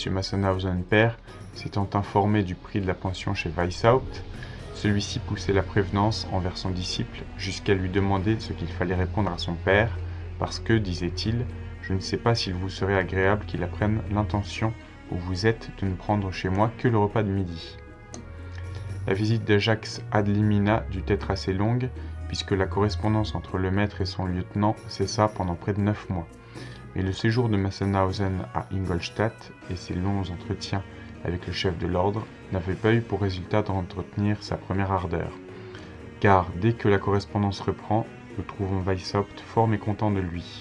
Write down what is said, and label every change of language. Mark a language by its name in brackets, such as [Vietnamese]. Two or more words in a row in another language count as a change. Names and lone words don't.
[French] Massenhausen père, s'étant informé du prix de la pension chez Weishaupt, celui-ci poussait la prévenance envers son disciple jusqu'à lui demander ce qu'il fallait répondre à son père, parce que, disait-il, je ne sais pas s'il vous serait agréable qu'il apprenne l'intention où vous êtes de ne prendre chez moi que le repas de midi. La visite d'Ajax [Latin] ad limina [French] dut être assez longue, puisque la correspondance entre le maître et son lieutenant cessa pendant près de 9 mois. Mais le séjour de Massenhausen à Ingolstadt et ses longs entretiens avec le chef de l'ordre n'avaient pas eu pour résultat d'entretenir sa première ardeur. Car dès que la correspondance reprend, nous trouvons Weishaupt fort mécontent de lui.